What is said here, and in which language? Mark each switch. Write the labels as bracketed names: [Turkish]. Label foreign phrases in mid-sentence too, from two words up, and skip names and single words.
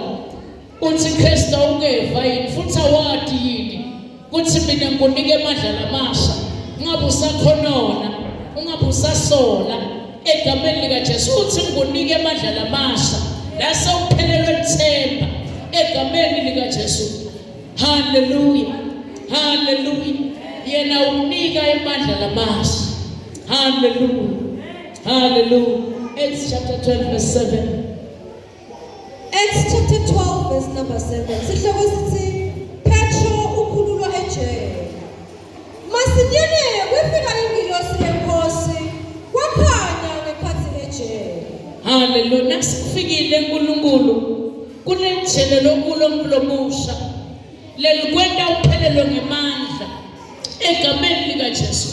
[Swati] Uthi Kristu ungeva yini futhi awadi yini kuthi mina ngikunike amandla lamasha ungabe usakhonona ungabe usasola egameni likaJesu. Uthi ngikunike amandla lamasha la sewuphelelwe ithemba egameni likaJesu. Hallelujah, hallelujah. Yena unika amandla lamasha. Hallelujah, hallelujah. [English] Acts chapter 12 verse 7. Acts chapter 12 verse number 7. [Swati] Sihloko sithi Petro ukhululwa ejele. Masinyane kwefika ingilosi lenkosi kwakhanya ngekhathi ejele. Hallelujah. Nasifikile uNkulunkulu kunejele lokulo mlomusha lelikwenda uphelelo ngemandla egameni likaJesu.